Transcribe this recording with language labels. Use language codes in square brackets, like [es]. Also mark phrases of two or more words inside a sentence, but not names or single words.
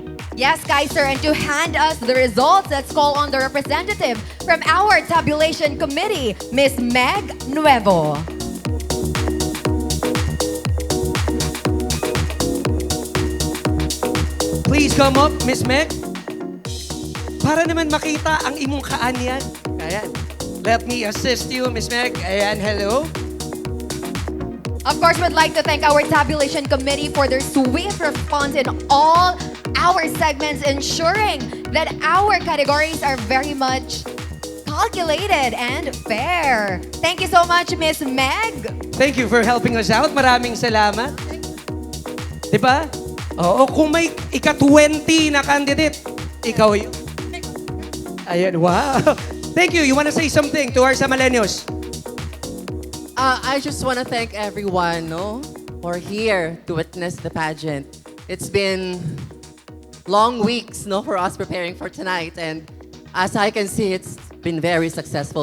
[en] Yes, Kaiser, and to hand us the results, let's call on the representative from our tabulation committee, Miss Meg Nuevo. Please come up, Miss Meg. [tl] Para naman makita ang imong kaanyan. Ayan. [en] Let me assist you, Miss Meg. [tl] Ayan, hello. [en] Of course, we'd like to thank our tabulation committee for their swift response in all our segments, ensuring that our categories are very much calculated and fair. Thank you so much, Miss Meg. Thank you for helping us out. [tl] Maraming salamat. Diba? Oo, kung may ika-20 na candidate, ikaw yun. Ayan, [en] wow. Thank you. You want to say something to our Samaleños? I just want to thank everyone, for here to witness the pageant. It's been long weeks, for us preparing for tonight, and as I can see, it's been very successful.